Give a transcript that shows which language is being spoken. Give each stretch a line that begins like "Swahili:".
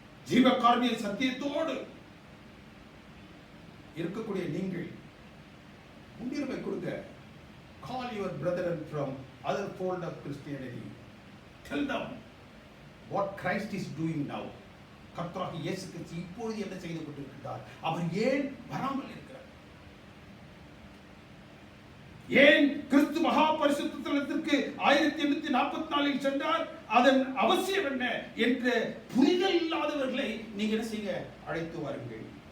Tamil: ஜீவகாருண்ய சத்தியத்தோடு இருக்கக்கூடிய நீங்கள் முன்னுரிமை கொடுங்க.
English: Call your brethren from other fold of Christianity. Tell them what Christ is doing now.
Tamil: கர்த்தராகிய இயேசு கிறிஸ்து இப்பொழுது என்ன செய்து கொண்டிருக்கிறார், அவர் ஏன் வராமல் இருக்கிறார், ஏன் கிறிஸ்து மகா பரிசுத்த தலத்திற்கு 1844 சென்றார், அதன் அவசியம் என்ன என்ற புரிதல் இல்லாதவர்களை நீங்க என்ன செய்ய அழைத்து வாருங்கள்.